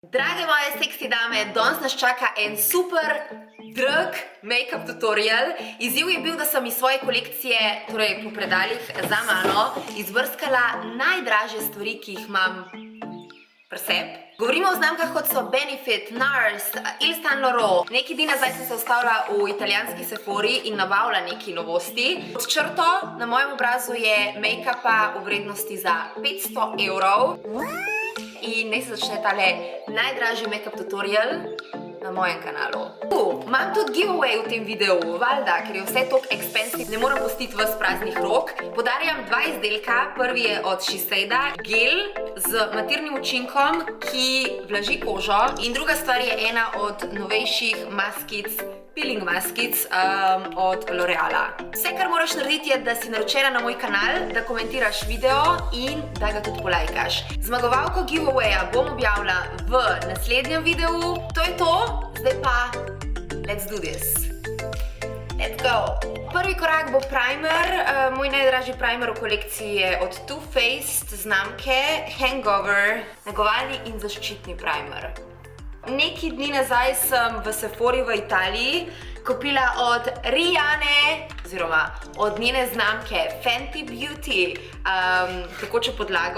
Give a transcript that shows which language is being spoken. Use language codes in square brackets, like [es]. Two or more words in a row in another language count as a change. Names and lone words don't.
[sl] Drage moje seksi dame, danes nas čaka en super drag [en] make-up tutorial. [sl] Izziv je bil, da sem iz svoje kolekcije, torej po predalih za mano, izbrskala najdražje stvari, ki jih imam pri sebi. Govorimo o znamkah kot so Benefit, NARS, Yves Saint Laurent. Nekaj dni nazaj sem se ustavila v italijanski Sephori in nabavila nekaj novosti. Pod črto na mojem obrazu je make-upa v vrednosti za 500 evrov. In naj se začne tale najdražji [en] make-up tutorial [sl] na mojem kanalu. Imam tudi giveaway v tem videu, valjda, ker je vse toliko expensive, ne moram pustiti vas praznih rok. Podarjam dva izdelka, prvi je od Shiseido, gel z matirnim učinkom, ki vlaži kožo, in druga stvar je ena od novejših maskic, peeling maskic od L'Oreala. Vse, kar moraš narediti, je, da si naročena na moj kanal, da komentiraš video in da ga tudi polajkaš. Zmagovalko giveawaya bom objavila v naslednjem videu. To je to, zdaj pa [en] let's do this. Let's go! [sl] Prvi korak bo primer. Moj najdražji primer v kolekciji je od Too Faced znamke Hangover, negovalni in zaščitni primer. Nekaj dni nazaj sem v Sephori v Italiji kupila od Rihanne, oziroma od njene znamke Fenty Beauty, tekočo podlago.